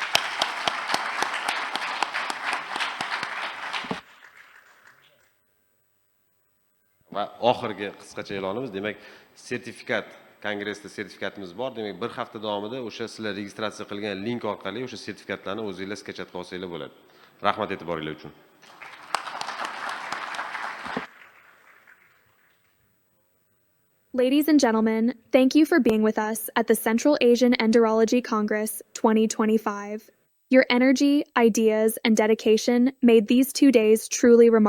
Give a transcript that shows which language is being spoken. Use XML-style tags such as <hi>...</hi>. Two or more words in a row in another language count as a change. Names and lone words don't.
<uz>Va oxirgi qisqacha e'lonimiz, demak, sertifikat, kongressda sertifikatimiz bor. Demak, bir hafta davomida o'sha sizlar registratsiya qilgan link orqali o'sha sertifikatlarni o'zingizlar sketchat qilib olsanglar bo'ladi. Rahmat e'tiboringlar uchun.</uz> <en>Ladies and gentlemen, thank you for being with us at the Central Asian Endourology Congress 2025. Your energy, ideas, and dedication made these 2 days truly remarkable.</en>